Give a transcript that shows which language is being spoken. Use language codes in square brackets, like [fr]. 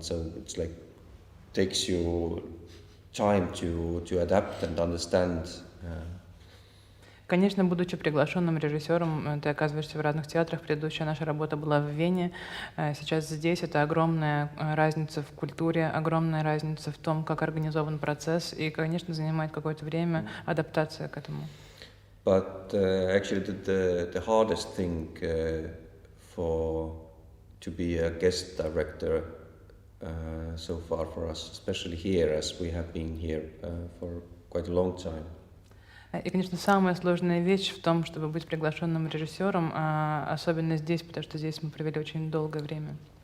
[en] So it's like takes you time to adapt and understand. [ru] Конечно, будучи приглашенным режиссером, ты оказываешься в разных театрах. Предыдущая наша работа была в Вене. Сейчас здесь это огромная разница в культуре, огромная разница в том, как организован процесс, и, конечно, занимает какое-то время адаптация к этому. [en] But actually, the hardest thing to be a guest director so far for us, especially here, as we have been here for quite a long time. [ru] И, конечно, самая сложная вещь в том, чтобы быть приглашенным режиссером, особенно здесь, потому что здесь мы провели очень долгое время.